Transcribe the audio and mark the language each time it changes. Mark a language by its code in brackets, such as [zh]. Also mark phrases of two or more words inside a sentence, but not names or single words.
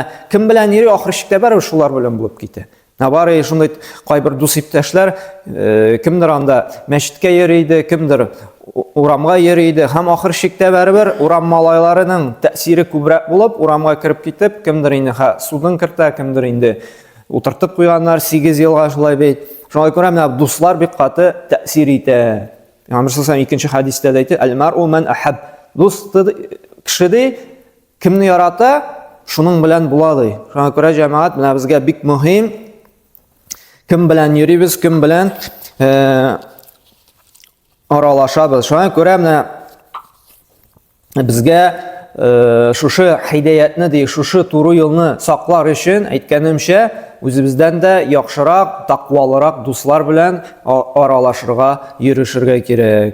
[tt] Кем белән йөри, ахыр чиктә бар шулар белән булып китә. Бар шундай кайбер дус иптәшләр, кемдер анда мәчеткә йөри иде, кемдер урамга йөри иде, һәм ахыр чиктә барыбер урам малайларының тәэсире күбрәк булып, урамга кирип китеп, кемдер инде судын кертә, кемдер инде утыртып куйганнар 8 елга шулай бит. Шуңа күрә менә дуслар бик каты тәэсир итә. Пәйгамбер саллаллаху икенче хадистә дә әйтә: [ar] "المرء من أحب". [tt] Дус кеше кемне ярата, шуның белән була ди. Шуңа күрә җәмәгать менә безгә бик мөһим. Кем белән йөрибез, кем белән аралашабыз. Шуңа күрә менә безгә шушы хидаятны ди, шушы туры юлны саклар өчен әйткәнемчә, үзебездән дә яхшырак, тақвалырак дуслар белән аралашырга, йөрешергә кирәк.